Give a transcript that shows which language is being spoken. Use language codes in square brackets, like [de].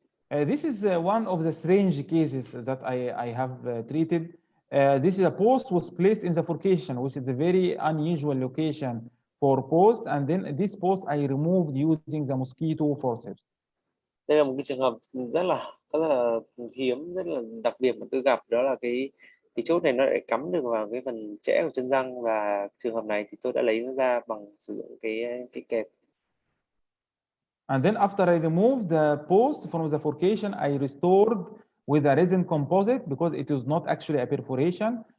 [en] This is one of the strange cases that I have treated. This is a post was placed in the Bifurcation, which is a very unusual location for post, and then this post I removed using the Mosquito Forceps. [vi] Đây là một cái trường hợp rất là hiếm, rất là đặc biệt mà tôi gặp, đó là cái chốt này nó lại cắm được vào cái phần chẽ của chân răng, và trường hợp này thì tôi đã lấy nó ra bằng sử dụng cái kẹp. [en] And then after I removed the post from the Bifurcation, I restored with a resin composite because it is not actually a perforation.